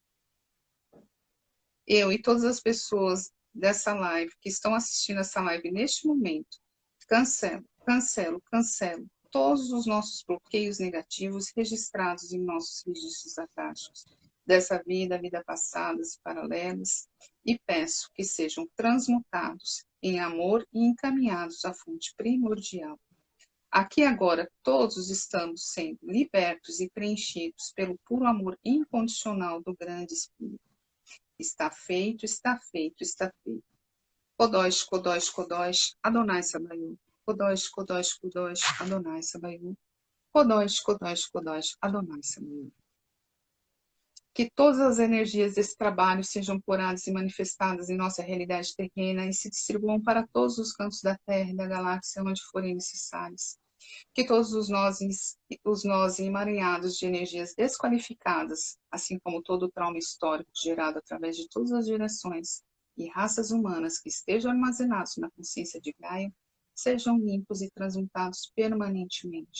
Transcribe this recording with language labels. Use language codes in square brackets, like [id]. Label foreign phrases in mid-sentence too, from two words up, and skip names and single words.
[pt] Eu e todas as pessoas dessa live, que estão assistindo essa live neste momento, cancelo todos os nossos bloqueios negativos registrados em nossos registros akáshicos dessa vida passadas e paralelas, e peço que sejam transmutados em amor e encaminhados à fonte primordial. Aqui agora todos estamos sendo libertos e preenchidos pelo puro amor incondicional do grande Espírito. Está feito, está feito, está feito. [he] קדוש, קדוש, קדוש, אדוני צבאות. קדוש, קדוש, קדוש, אדוני צבאות. קדוש, קדוש, קדוש, אדוני צבאות. [pt] Que todas as energias desse trabalho sejam curadas e manifestadas em nossa realidade terrena e se distribuam para todos os cantos da Terra e da galáxia onde forem necessários. Que todos os nós emaranhados de energias desqualificadas, assim como todo o trauma histórico gerado através de todas as gerações e raças humanas que estejam armazenados na consciência de Gaia, sejam limpos e transmutados permanentemente.